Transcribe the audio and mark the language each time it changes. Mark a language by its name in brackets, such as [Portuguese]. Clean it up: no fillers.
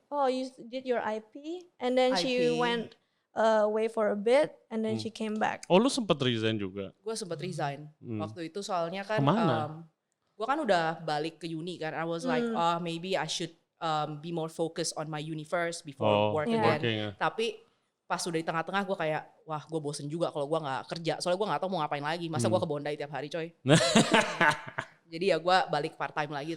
[English] you did your IP and then she IP. went away for a bit and then she came back. [Indonesian] Oh, lu sempat resign juga? Gue sempat resign waktu itu soalnya kan. Kemana? Gue kan udah balik ke uni kan. [English] I was like, maybe I should be more focused on my uni first before work again. Okay, [Indonesian] Tapi pas udah di tengah-tengah gue kayak, wah gue bosen juga kalau gue nggak kerja. Soalnya gue nggak tahu mau ngapain lagi. Masa gue ke Bondi tiap hari coy. Jadi ya gue balik part time lagi.